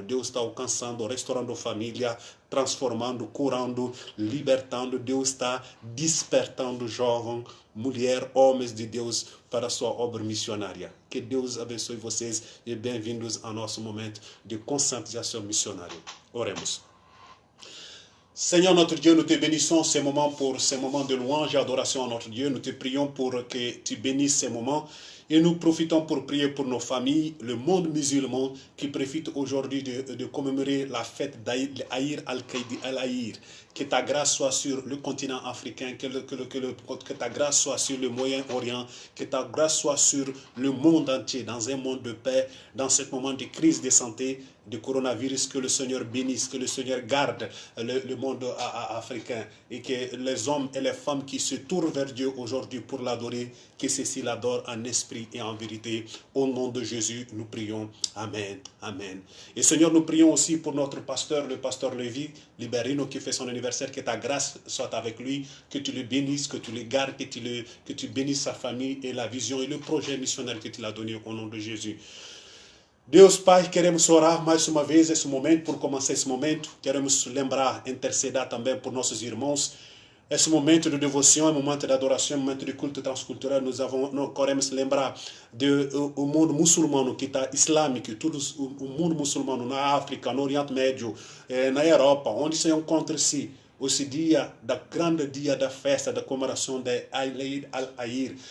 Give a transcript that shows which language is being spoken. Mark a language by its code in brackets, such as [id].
[pt] Deus está alcançando, restaurando a família, transformando, curando, libertando. Deus está despertando jovens, mulheres, homens de Deus para a sua obra missionária. Que Deus abençoe vocês e bem-vindos ao nosso momento de conscientização missionária. Oremos. [fr] Seigneur notre Dieu, nous te bénissons pour ces moments de louange et adoration à notre Dieu. Nous te prions pour que tu bénisses ces moments et nous profitons pour prier pour nos familles, le monde musulman qui profite aujourd'hui de commémorer la fête d'Aïr al-Aïr. Que ta grâce soit sur le continent africain, que ta grâce soit sur le Moyen-Orient, que ta grâce soit sur le monde entier, dans un monde de paix, dans ce moment de crise de santé, de coronavirus, que le Seigneur bénisse, que le Seigneur garde le monde africain et que les hommes et les femmes qui se tournent vers Dieu aujourd'hui pour l'adorer, que ceux-ci l'adorent en esprit et en vérité. Au nom de Jésus, nous prions. Amen. Amen. Et Seigneur, nous prions aussi pour notre pasteur, le pasteur Lévi Liberino, qui fait son anniversaire, que ta grâce soit avec lui, que tu le bénisses, que tu le gardes, que tu bénisses sa famille et la vision et le projet missionnaire que tu l'as donné au nom de Jésus. [pt] Deus Pai, queremos orar mais uma vez esse momento, por começar esse momento. Queremos lembrar, interceder também por nossos irmãos. Esse momento de devoção, momento de adoração, momento de culto transcultural, nós queremos lembrar do mundo muçulmano que está islâmico, todo o mundo muçulmano na África, no Oriente Médio, na Europa, onde se encontra-se esse dia, grande dia da festa, da comemoração de Eid al-Aïr.